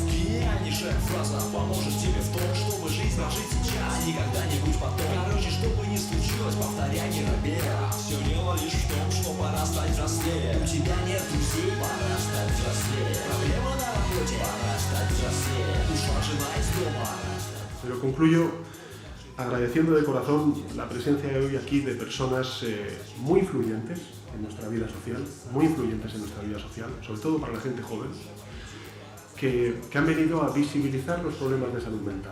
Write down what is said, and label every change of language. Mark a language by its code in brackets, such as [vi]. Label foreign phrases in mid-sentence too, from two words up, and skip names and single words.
[ru] Гениальнейшая фраза поможет тебе в том, чтобы жизнь прожить сейчас, а не когда-нибудь потом. Короче, что бы ни случилось, повторяй, не робея. Все дело лишь в том, что пора стать взрослее. У тебя нет друзей, пора стать взрослее. Проблема на работе, pora стать взрослее. Ушла жена из дома. [es] Pero concluyo agradeciendo de corazón la presencia de hoy aquí de personas muy influyentes en nuestra vida social, sobre todo para la gente joven, que han venido a visibilizar los problemas de salud mental.